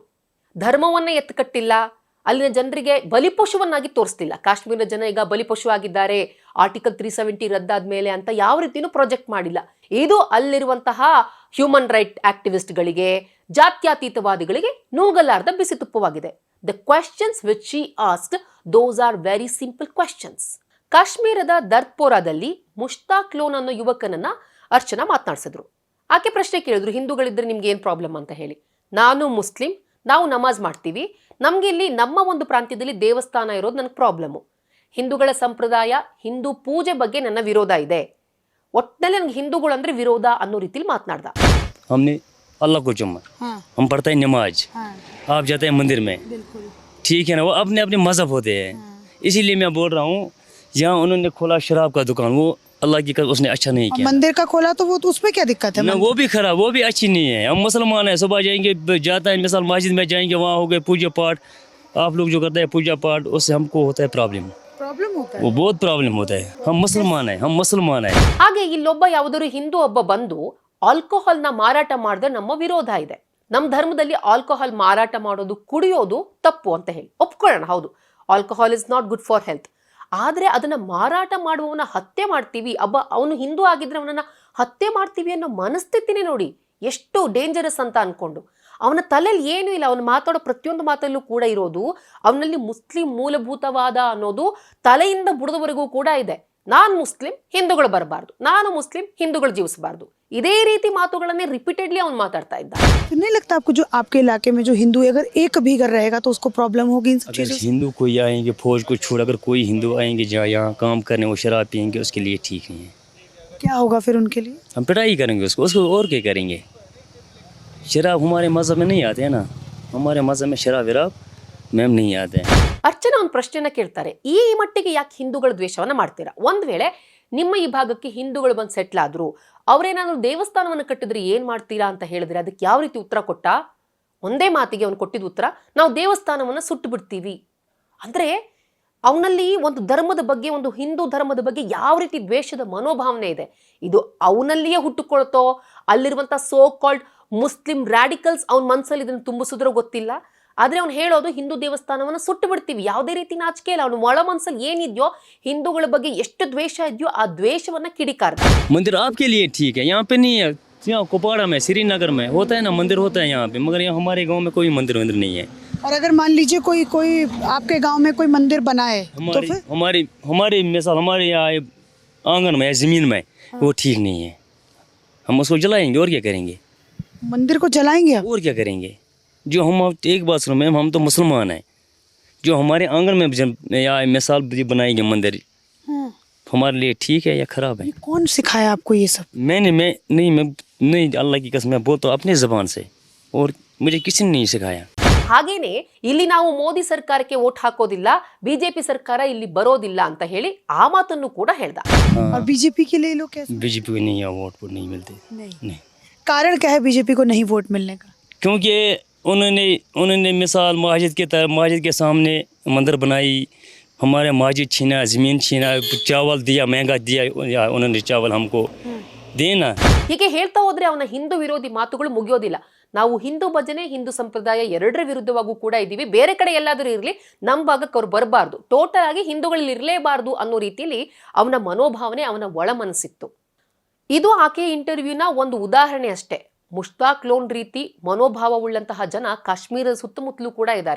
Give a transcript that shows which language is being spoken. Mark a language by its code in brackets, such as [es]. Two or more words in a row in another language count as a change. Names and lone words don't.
[kn] ಧರ್ಮವನ್ನ ಎತ್ತುಕಟ್ಟಿಲ್ಲ, ಅಲ್ಲಿನ ಜನರಿಗೆ ಬಲಿಪಶುವನ್ನಾಗಿ ತೋರಿಸ್ತಿಲ್ಲ. ಕಾಶ್ಮೀರದ ಜನ ಈಗ ಬಲಿಪಶು ಆಗಿದ್ದಾರೆ, ಆರ್ಟಿಕಲ್ 370 ರದ್ದಾದ ಮೇಲೆ ಅಂತ ಯಾವ ರೀತಿನೂ ಪ್ರೊಜೆಕ್ಟ್ ಮಾಡಿಲ್ಲ. ಇದು ಅಲ್ಲಿರುವಂತಹ [en] human right [kn] ಆಕ್ಟಿವಿಸ್ಟ್ಗಳಿಗೆ, ಜಾತ್ಯತೀತವಾದಿಗಳಿಗೆ ನೂಗಲಾರ್ದ ಬಿಸಿ ತುಪ್ಪವಾಗಿದೆ. [en] the questions which she asked, those are very simple questions. [kn] ಕಾಶ್ಮೀರದ ದರ್ಪೋರಾದಲ್ಲಿ ಮುಷ್ತಾಕ್ ಲೋನ್ ಅನ್ನೋ ಯುವಕನನ್ನ ಅರ್ಚನಾ ಮಾತನಾಡಿಸಿದ್ರು. ಆಕೆ ಪ್ರಶ್ನೆ ಕೇಳಿದ್ರು, ಹಿಂದೂಗಳಿದ್ರೆ ನಿಮ್ಗೆ ಏನ್ ಪ್ರಾಬ್ಲಮ್ ಅಂತ ಹೇಳಿ. ನಾನು ಮುಸ್ಲಿಂ, ನಾವು ನಮಾಜ್ ಮಾಡ್ತೀವಿ, ನಮ್ಗೆ ಇಲ್ಲಿ ನಮ್ಮ ಒಂದು ಪ್ರಾಂತ್ಯದಲ್ಲಿ ದೇವಸ್ಥಾನ ಇರೋದು ನನಗೆ ಪ್ರಾಬ್ಲಮ್ಮು. ಹಿಂದೂಗಳ ಸಂಪ್ರದಾಯ, ಹಿಂದೂ ಪೂಜೆ ಬಗ್ಗೆ ನನ್ನ ವಿರೋಧ ಇದೆ. ಒಟ್ಟಿನಲ್ಲಿ ನನಗೆ ಹಿಂದೂಗಳು ಅಂದ್ರೆ ವಿರೋಧ ಅನ್ನೋ ರೀತಿಲಿ ಮಾತನಾಡ್ದ. [hi] हमने अल्लाह को चुमा, हम पढ़ते हैं नमाज, आप जाते हैं मंदिर में, ठीक है ना. वो अपने अपने मजहब होते हैं, इसीलिए मैं बोल रहा हूँ यहाँ उन्होंने खोला शराब का दुकान, वो अल्लाह की कसम उसने अच्छा नहीं किया. मंदिर का खोला तो वो तो उसमें क्या दिक्कत है? ना वो भी खराब, वो भी अच्छी नहीं है. हम मुसलमान हैं, सुबह जाएंगे, जाता है मिसाल मस्जिद में जाएंगे, वहाँ हो गए पूजा पाठ. आप लोग जो करते हैं पूजा पाठ उससे हमको होता है प्रॉब्लम होता है, वो बहुत प्रॉब्लम होता है. हम मुसलमान हैं. [kn] ಹಾಗೆ ಇಲ್ಲೊಬ್ಬ ಯಾವುದಾದ್ರು ಹಿಂದೂ ಒಬ್ಬ ಬಂದು ಆಲ್ಕೋಹಾಲ್ ನ ಮಾರಾಟ ಮಾಡಿದ್ರೆ ನಮ್ಮ ವಿರೋಧ ಇದೆ, ನಮ್ಮ ಧರ್ಮದಲ್ಲಿ ಆಲ್ಕೋಹಾಲ್ ಮಾರಾಟ ಮಾಡೋದು, ಕುಡಿಯೋದು ತಪ್ಪು ಅಂತ ಹೇಳಿ ಒಪ್ಕೊಳ್ಳೋಣ. [en] ಹೌದು, alcohol is not good for health. [kn] ಆದ್ರೆ ಅದನ್ನ ಮಾರಾಟ ಮಾಡುವವನ ಹತ್ಯೆ ಮಾಡ್ತೀವಿ, ಅವನು ಹಿಂದೂ ಆಗಿದ್ರೆ ಅವನನ್ನ ಹತ್ಯೆ ಮಾಡ್ತೀವಿ ಅನ್ನೋ ಮನಸ್ಥಿತಿನೇ ನೋಡಿ ಎಷ್ಟು ಡೇಂಜರಸ್ ಅಂತ ಅನ್ಕೊಂಡು. ಅವನ ತಲೆಯಲ್ಲಿ ಏನೂ ಇಲ್ಲ, ಅವನು ಮಾತಾಡೋ ಪ್ರತಿಯೊಂದು ಮಾತಲ್ಲೂ ಕೂಡ ಇರೋದು ಅವನಲ್ಲಿ ಮುಸ್ಲಿಂ ಮೂಲಭೂತವಾದ ಅನ್ನೋದು ತಲೆಯಿಂದ ಬುಡದವರೆಗೂ ಕೂಡ ಇದೆ. ನಾನು ಮುಸ್ಲಿಂ, ಹಿಂದೂಗಳು ಬರಬಾರ್ದು, ನಾನು ಮುಸ್ಲಿಂ, ಹಿಂದೂಗಳು ಜೀವಿಸಬಾರ್ದು. ಇದೇ ರೀತಿ ಮಾತುಗಳನ್ನೇ ರಿಪೀಟೆಡ್ಲಿ ಅವ್ನು ಮಾತಾಡ್ತಾ ಇದ್ದ. [hi] तो नहीं लगता आपको जो आपके इलाके में जो हिंदू है, अगर एक भी घर रहेगा तो उसको प्रॉब्लम होगी इन सब अगर चीजों से? हिंदू कोई आएंगे फौज को छोड़, अगर कोई हिंदू आएंगे जहाँ यहाँ काम करने वो शराब पियेंगे, उसके लिए ठीक नहीं है। क्या होगा फिर उनके लिए? हम पिटाई करेंगे उसको उसको और क्या करेंगे। शराब हमारे मज़हब में नहीं आते हैं ना, हमारे मज़हब में शराब वराब मैम नहीं आते हैं। [kn] ಅರ್ಚನಾ ಒಂದು ಪ್ರಶ್ನೆನ ಕೇಳ್ತಾರೆ, ಈ ಮಟ್ಟಿಗೆ ಯಾಕೆ ಹಿಂದೂಗಳ ದ್ವೇಷವನ್ನ ಮಾಡ್ತೀರಾ? ಒಂದ್ ವೇಳೆ ನಿಮ್ಮ ಈ ಭಾಗಕ್ಕೆ ಹಿಂದೂಗಳು ಬಂದು ಸೆಟ್ಲ್ ಆದ್ರು, ಅವ್ರೇನಾದ್ರು ದೇವಸ್ಥಾನವನ್ನು ಕಟ್ಟಿದ್ರೆ ಏನ್ ಮಾಡ್ತೀರಾ ಅಂತ ಹೇಳಿದ್ರೆ ಅದಕ್ಕೆ ಯಾವ ರೀತಿ ಉತ್ತರ ಕೊಟ್ಟ? ಒಂದೇ ಮಾತಿಗೆ ಅವನು ಕೊಟ್ಟಿದ್ದ ಉತ್ತರ, ನಾವು ದೇವಸ್ಥಾನವನ್ನ ಸುಟ್ಟು ಬಿಡ್ತೀವಿ. ಅಂದ್ರೆ ಅವನಲ್ಲಿ ಒಂದು ಧರ್ಮದ ಬಗ್ಗೆ, ಒಂದು ಹಿಂದೂ ಧರ್ಮದ ಬಗ್ಗೆ ಯಾವ ರೀತಿ ದ್ವೇಷದ ಮನೋಭಾವನೆ ಇದೆ. ಇದು ಅವನಲ್ಲಿಯೇ ಹುಟ್ಟುಕೊಳ್ತೋ, ಅಲ್ಲಿರುವಂತ [en] so called Muslim radicals [kn] ಅವನ ಮನಸ್ಸಲ್ಲಿ ಇದನ್ನು ತುಂಬಿಸಿದ್ರೋ ಗೊತ್ತಿಲ್ಲ. ಆದ್ರೆ ಅವ್ನು ಹೇಳೋದು ಹಿಂದೂ ದೇವಸ್ಥಾನವನ್ನು ಸುಟ್ಟು ಬಿಡ್ತೀವಿ. ಯಾವುದೇ ರೀತಿ ನಾಚಿಕೆ ಇಲ್ಲ. ಅವನು ಒಳ ಮನಸ್ಸಲ್ಲಿ ಏನಿದೆಯೋ, ಹಿಂದೂಗಳ ಬಗ್ಗೆ ಎಷ್ಟು ದ್ವೇಷ ಇದೆಯೋ ಆ ದ್ವೇಷವನ್ನ ಕಿಡಿಕಾರ್ದ. [hi] मंदिर आपके लिए ठीक है, यहाँ पे नहीं है। यहाँ कुपवाड़ा में श्रीनगर में होता है ना मंदिर, होता है यहाँ पे, मगर यहाँ हमारे गांव में कोई मंदिर वंदिर नहीं है। और अगर मान लीजिए कोई कोई आपके गांव में कोई मंदिर बनाए तो हमारी फिर हमारी हमारी मिसाल हमारे यहाँ आंगन में ज़मीन में वो ठीक नहीं है, हम उसको जलाएंगे और क्या करेंगे। मंदिर को जलाएंगे आप? और क्या करेंगे। जो हम एक बात सुनो मैम, हम तो मुसलमान हैं, जो हमारे आंगन में या मिसाल बनाएंगे मंदिर, हाँ। हमारे लिए ठीक है या ख़राब है। ये कौन सिखाया आपको ये सब? मैं नहीं अल्लाह की कसम मैं बोलता हूँ अपनी ज़बान से, और मुझे किसी ने नहीं सिखाया। [kn] ಹಾಗೇನೆ ಇಲ್ಲಿ ನಾವು ಮೋದಿ ಸರ್ಕಾರಕ್ಕೆ ವೋಟ್ ಹಾಕೋದಿಲ್ಲ, ಬಿಜೆಪಿ ಸರ್ಕಾರ ಇಲ್ಲಿ ಬರೋದಿಲ್ಲ ಅಂತ ಹೇಳಿ ಆ ಮಾತನ್ನು ಕೂಡ ಹೇಳ್ದ. [hi] और बीजेपी के लिए लोग कैसे? बीजेपी को नहीं वोट नहीं मिलते। नहीं। कारण क्या है बीजेपी को नहीं वोट मिलने का? क्योंकि उन्होंने मिसाल मस्जिद के सामने मंदिर बनाई, हमारे मस्जिद छीना, ज़मीन छीना, चावल दिया, महंगा दिया, या उन्होंने चावल हमको देना। [kn] ಹೀಗೆ ಹೇಳ್ತಾ ಹೋದ್ರೆ ಅವನ ಹಿಂದೂ ವಿರೋಧಿ ಮಾತುಗಳು ಮುಗಿಯೋದಿಲ್ಲ. ನಾವು ಹಿಂದೂ ಭಜನೆ, ಹಿಂದೂ ಸಂಪ್ರದಾಯ ಎರಡರ ವಿರುದ್ಧವಾಗೂ ಕೂಡ ಇದ್ದೀವಿ. ಬೇರೆ ಕಡೆ ಎಲ್ಲಾದರೂ ಇರಲಿ, ನಮ್ಮ ಭಾಗಕ್ಕೆ ಅವ್ರು ಬರಬಾರ್ದು, ಟೋಟಲ್ ಆಗಿ ಹಿಂದೂಗಳಲ್ಲಿ ಇರಲೇಬಾರ್ದು ಅನ್ನೋ ರೀತಿಯಲ್ಲಿ ಅವನ ಮನೋಭಾವನೆ, ಅವನ ಒಳ ಮನಸ್ಸಿತ್ತು. ಇದು ಆಕೆಯ ಇಂಟರ್ವ್ಯೂನ ಒಂದು ಉದಾಹರಣೆ ಅಷ್ಟೇ. ಮುಷ್ತಾಕ್ ಲೋನ್ ರೀತಿ ಮನೋಭಾವವುಳ್ಳಂತಹ ಜನ ಕಾಶ್ಮೀರದ ಸುತ್ತಮುತ್ತಲೂ ಕೂಡ ಇದ್ದಾರೆ.